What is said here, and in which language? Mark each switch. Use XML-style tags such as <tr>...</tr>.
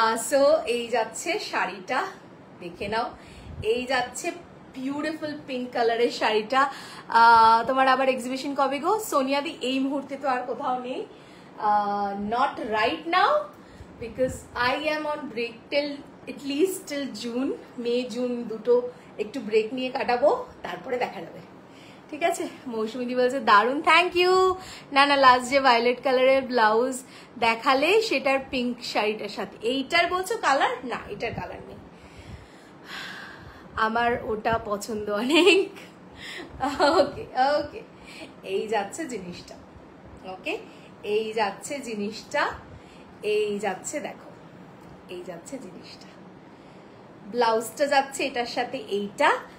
<bn>So এই যাচ্ছে শাড়িটা, দেখে নাও, এই যাচ্ছে বিউটিফুল পিঙ্ক কালারের শাড়িটা। তোমার আবার এক্সিবিশন কবে গো সোনিয়াদি? এই মুহূর্তে তো আর কোথাও নেই,</bn> <en>not right now, because I am on break till at least till June,</en> <bn>May June দুটো একটু ব্রেক নিয়ে কাটাবো, তারপরে দেখা যাবে। ঠিক আছে, মৌসুমী বলছে দারুণ, থ্যাংক ইউ। না লাস্ট যে ভায়োলেট কালারের ব্লাউজ দেখালে সেটার পিঙ্ক শাড়িটার সাথে, এইটার বলছো কালার? না, এটার কালার নেই, আমার ওটা পছন্দ অনেক। ওকে ওকে, এই যাচ্ছে জিনিসটা, ওকে এই যাচ্ছে জিনিসটা, এই যাচ্ছে দেখো, এই যাচ্ছে জিনিসটা, ব্লাউজটা যাচ্ছে এটার সাথে এইটা।</bn>